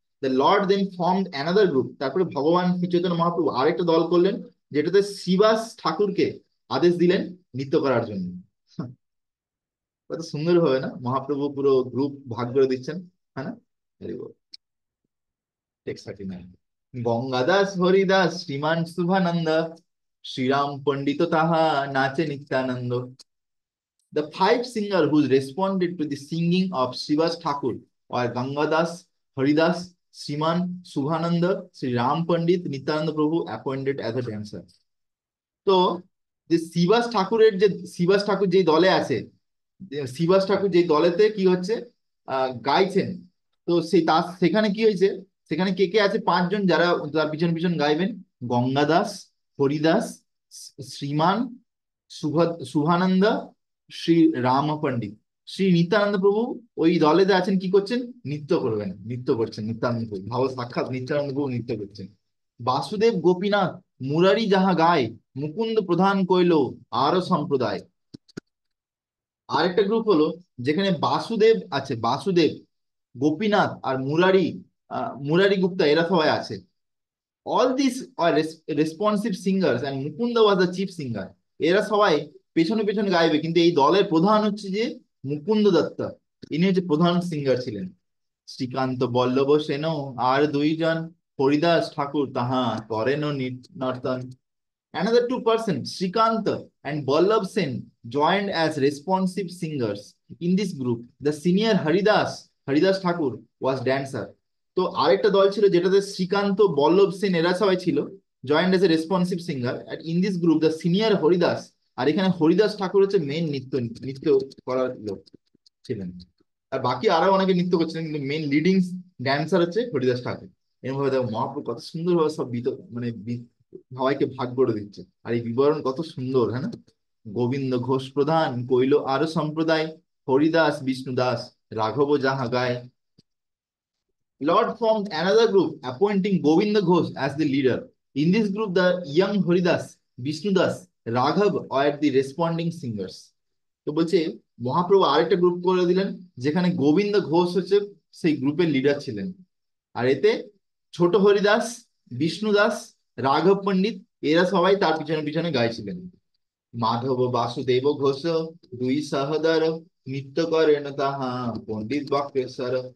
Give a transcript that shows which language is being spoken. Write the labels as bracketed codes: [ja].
[en] The lord then formed another group. [bn] তারপরে ভগবান শ্রী চৈতন্য মহাপ্রভু আরেকটা দল করলেন, যেটাতে শ্রীবাস ঠাকুরকে আদেশ দিলেন নৃত্য করার জন্য। কত সুন্দর হবে না, মহাপ্রভু পুরো গ্রুপ ভাগ করে দিচ্ছেন, হ্যাঁ না। [en] Very good. [bn] X39, Gangadas Haridas শ্রীমান শুভানন্দ, শ্রীরাম পণ্ডিত তাহা নাচে Nityananda. [en] The 5 singers who responded to the singing of Srivas Thakur were Gangadas, Haridas, Sriman, Subhananda, Sri Ram Pandit, Nityananda Prabhu appointed as a dancer. [bn] তো যে শিবাস ঠাকুর যে দলে আছে, শিবাস ঠাকুর যে দলেতে কি হচ্ছে, গাইছেন। তো সেখানে কি হয়েছে, সেখানে কে কে আছে, 5 জন যারা তার পিছন পিছন গাইবেন। গঙ্গাদাস, হরিদাস, শ্রীমান, শুভানন্দ, শ্রী রাম পণ্ডিত। শ্রী নিত্যানন্দ প্রভু ওই দলেতে আছেন, কি করছেন? নৃত্য করবেন, নৃত্য করছেন নিত্যানন্দ প্রভু, ভাব সাক্ষাৎ নিত্যানন্দ প্রভু নৃত্য করছেন। বাসুদেব গোপীনাথ মুরারি যাহা গায়, মুকুন্দ প্রধান কইল আরো সম্প্রদায়। আরেকটা গ্রুপ হলো যেখানে বাসুদেব আছে, বাসুদেব, গোপীনাথ আর মুরারি, মুরারি গুপ্তা, এরা সবাই আছে। [en] All this are responsive singers and Mukunda was the chief singer. [bn] এরা সবাই পেছনে পেছনে গাইবে, কিন্তু এই দলের প্রধান হচ্ছে যে মুকুন্দ দত্ত, ইনি হচ্ছে প্রধান সিঙ্গার ছিলেন। শ্রীকান্ত বল্লভ সেন আর দুইজন, হরিদাস ঠাকুর তাহা করেন নর্তন। [en] Another two persons, Srikant and Ballabh Sen, joined as responsive singers. In this group, the senior Haridas Thakur was dancer. [bn] তো আরেকটা দল ছিল যেটাতে শ্রীকান্ত, বল্লভ সেন এরা সবাই ছিল, [en] Joint as a responsive singer. And in this group the senior [bn] Haridas, আর এখানে হরিদাস ঠাকুর হচ্ছে মেন নৃত্য নৃত্য করার লোক ছিলেন। আর বাকি আরো অনেকে নৃত্য করছিলেন, কিন্তু [en] main leading dancer [bn] হচ্ছে হরিদাস ঠাকুর। এরকম ভাবে দেখো মহাপ্রভু কত সুন্দরভাবে সব মানে সবাইকে ভাগ করে দিচ্ছে। আর এই বিবরণ কত সুন্দর, হ্যাঁ না? গোবিন্দ ঘোষ প্রধান কইল আরো সম্প্রদায়, হরিদাস বিষ্ণুদাস রাঘব যাহা গায়। [en] Lord formed another group, appointing Govinda Ghosh as the leader. In this group, the young Haridas, Vishnudas, Raghav were the responding singers. [bn] তো বলছে মহাপ্রভু আরেকটা গ্রুপ করে দিলেন, যেখানে গোবিন্দ ঘোষ হচ্ছে সেই গ্রুপের লিডার ছিলেন। আর এতে ছোট হরিদাস, বিষ্ণু দাস, রাঘব পণ্ডিত, এরা সবাই তার পিছনে পিছনে গাইছিলেন। মাধব বাসুদেব ঘোষ দুই সহদর, নৃত্য করেন তাহা পণ্ডিত বক্রেশ্বর।